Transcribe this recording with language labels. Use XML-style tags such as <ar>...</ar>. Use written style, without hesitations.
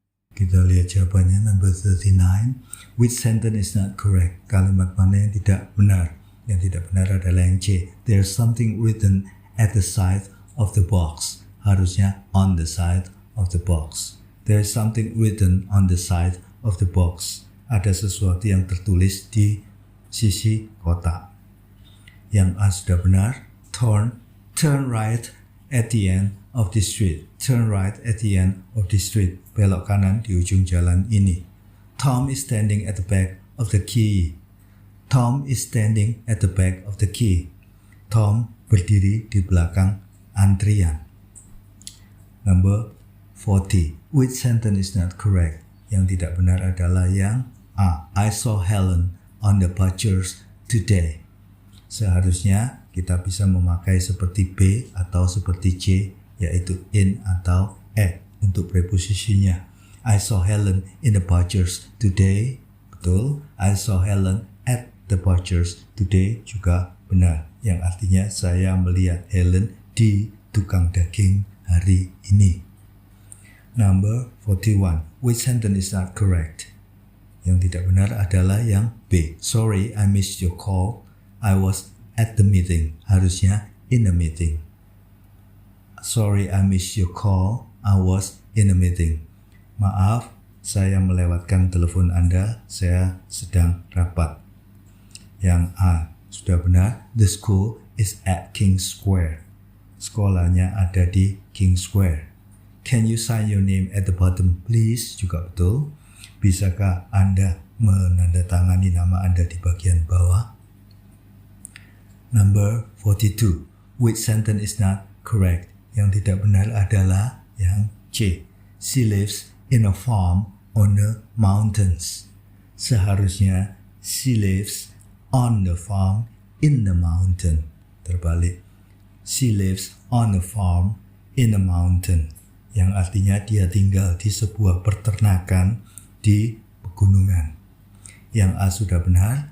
<id>Kita lihat jawabannya</id> <en>number 39. Which sentence is not correct?</en> <id>Kalimat mana yang tidak benar? Yang tidak benar adalah yang C.</id> <en>There's something written at the side of the box.</en> <id>Harusnya</id> <en>on the side of the box. There's something written on the side of the box.</en> <id>Ada sesuatu yang tertulis di sisi kotak. Yang A sudah benar.</id> <en>Turn right at the end of the street. Turn right at the end of the street.</en> <id>Belok kanan di ujung jalan ini.</id> <en>Tom is standing at the back of the quay. Tom is standing at the back of the quay.</en> <id>Tom berdiri di belakang antrian.</id> <en>Number 40. Which sentence is not correct?</en> <id>Yang tidak benar adalah yang A.</id> <en>I saw Helen on the butchers today.</en> <id>Seharusnya kita bisa memakai seperti B atau seperti C, yaitu in atau at untuk preposisinya.</id> <en>I saw Helen in the butchers today. Betul. I saw Helen at the butchers today juga benar.</en> <id>Yang artinya saya melihat Helen di tukang daging hari ini.</id> <en>Number 41. Which sentence is not correct?</en> <id>Yang tidak benar adalah yang B.</id> <en>Sorry, I missed your call. I was at the meeting.</en> <id>Harusnya</id> <en>in the meeting. Sorry, I missed your call. I was in a meeting.</en> <id>Maaf, saya melewatkan telepon Anda. Saya sedang rapat. Yang A sudah benar.</id> <en>The school is at King Square.</en> <id>Sekolahnya ada di King Square.</id> <en>Can you sign your name at the bottom, please?</en> <id>Juga betul. Bisakah Anda menandatangani nama Anda di bagian bawah?</id> <en>Number 42. Which sentence is not correct?</en> <id>Yang tidak benar adalah yang C.</id> <en>She lives in a farm on the mountains.</en> <id>Seharusnya</id> <en>she lives on the farm in the mountain.</en> <id>Terbalik.</id> <en>She lives on the farm in a mountain,</en> <id>yang artinya dia tinggal di sebuah peternakan di pegunungan. Yang A sudah benar.</id>